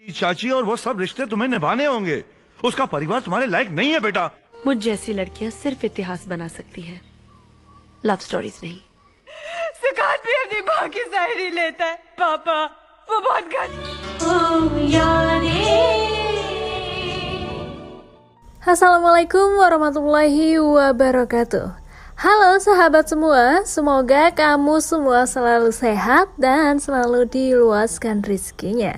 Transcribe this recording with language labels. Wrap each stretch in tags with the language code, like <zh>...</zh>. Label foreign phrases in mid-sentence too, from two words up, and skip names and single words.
<hi>चाची और वो सब रिश्ते तुम्हें निभाने होंगे। उसका परिवार तुम्हारे लायक नहीं है बेटा। मुझ जैसी लड़कियां सिर्फ इतिहास बना सकती है,</hi> <en>love stories</en> <hi>नहीं। सुकान भी अपनी माँ की शायरी लेता है। पापा वो बहुत</hi> <ar>السلام عليكم ورحمة الله وبركاته.</ar> <id>Halo sahabat semua, semoga kamu semua selalu sehat dan selalu diluaskan rezekinya.</id>